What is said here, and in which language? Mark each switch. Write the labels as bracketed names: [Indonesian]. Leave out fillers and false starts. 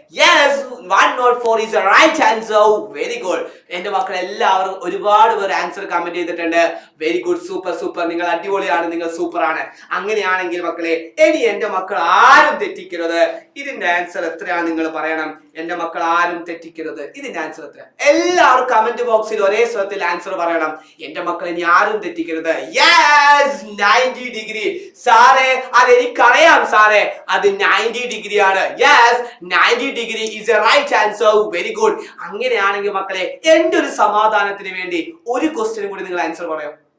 [English] Yes, 104 is the right answer. Very good. [Malayalam] എന്റെ മക്കൾ എല്ലാവരും ഒരുപാട് പേർ ആൻസർ കമന്റ് ചെയ്തിട്ടുണ്ട്. Very good, super. നിങ്ങൾ അടിപൊളിയാണ്, നിങ്ങൾ സൂപ്പർ ആണ്. അങ്ങനെയാണെങ്കിൽ മക്കളെ, ഇനി എന്റെ മക്കൾ ആരും തെറ്റിക്കരുത്. ഇതിന്റെ ആൻസർ എത്രയാണ് നിങ്ങൾ പറയണം. എന്റെ മക്കൾ ആരും തെറ്റിക്കരുത്. ഇതിന്റെ ആൻസർ എത്ര? എല്ലാവരും കമന്റ് ബോക്സിൽ ഒരേ സ്വരത്തിൽ ആൻസർ പറയണം. എന്റെ മക്കൾ ഇനി ആരും തെറ്റിക്കരുത്. യെസ്, 90 ഡിഗ്രി സാറേ. അതെനിക്കറിയാം സാറേ, അത് 90 ഡിഗ്രി ആണ്. [English] Yes, 90 degree is a right answer. Very good. [Malayalam] അങ്ങനെയാണെങ്കിൽ മക്കളെ, എന്റെ ഒരു സമാധാനത്തിന് വേണ്ടി ഒരു ക്വസ്റ്റ്യൻ കൂടി നിങ്ങൾ ആൻസർ പറയാം.